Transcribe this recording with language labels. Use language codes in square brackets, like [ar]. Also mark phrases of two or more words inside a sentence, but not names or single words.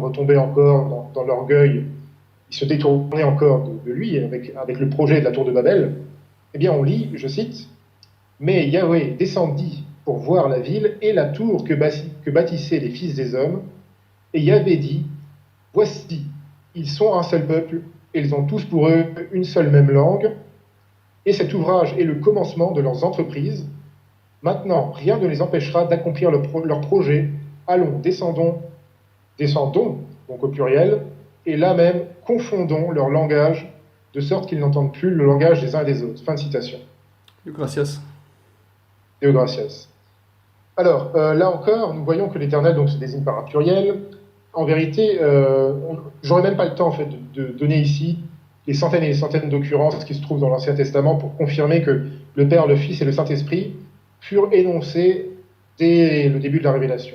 [fr] retombaient encore dans l'orgueil, ils se détournaient encore de lui avec le projet de la tour de Babel, eh bien on lit, je cite, « Mais Yahvé descendit pour voir la ville et la tour que bâtissaient les fils des hommes, et Yahvé dit, voici, ils sont un seul peuple, et ils ont tous pour eux une seule même langue, et cet ouvrage est le commencement de leurs entreprises. Maintenant, rien ne les empêchera d'accomplir leur projet. Allons, descendons, donc au pluriel, et là même, confondons leur langage, de sorte qu'ils n'entendent plus le langage des uns et des autres. » Fin de citation. [la] Deo gracias. Deo gracias. [fr] Alors, là encore, nous voyons que l'Éternel donc, se désigne par un pluriel. En vérité, j'aurais même pas le temps en fait, de donner ici les centaines et les centaines d'occurrences qui se trouvent dans l'Ancien Testament pour confirmer que le Père, le Fils et le Saint-Esprit furent énoncés dès le début de la Révélation.